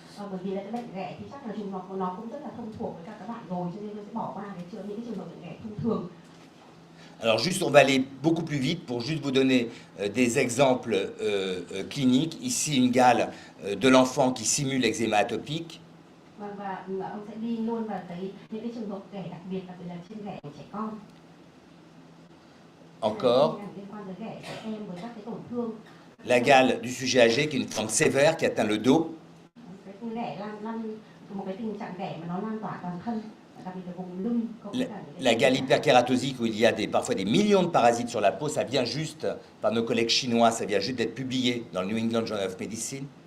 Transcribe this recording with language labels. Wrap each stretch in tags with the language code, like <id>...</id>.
<vi>Bởi vì là cái bệnh ghẻ thì chắc là nó cũng rất là thông thuộc với các bạn rồi, cho nên tôi sẽ bỏ qua những cái trường hợp bệnh ghẻ thông thường.</vi> <fr>Alors juste, on va aller beaucoup plus vite pour juste vous donner des exemples cliniques. Ici, une gale de l'enfant qui simule l'eczéma atopique.</fr> <vi>Và ông sẽ đi luôn vào những cái trường hợp ghẻ đặc biệt là trên ghẻ của trẻ con.</vi> <fr>Encore.</fr> <vi>Liên quan tới ghẻ trẻ em với các cái tổn thương.</vi> <fr>La gale du sujet âgé qui est une forme sévère qui atteint le dos.</fr> <vi>Cái ghẻ một cái tình trạng ghẻ mà nó lan tỏa toàn thân.</vi> <fr>La gale hyperkératosique où il y a parfois des millions de parasites sur la peau, ça vient juste par nos collègues chinois, ça vient juste d'être publié dans le New England Journal of Medicine.</fr>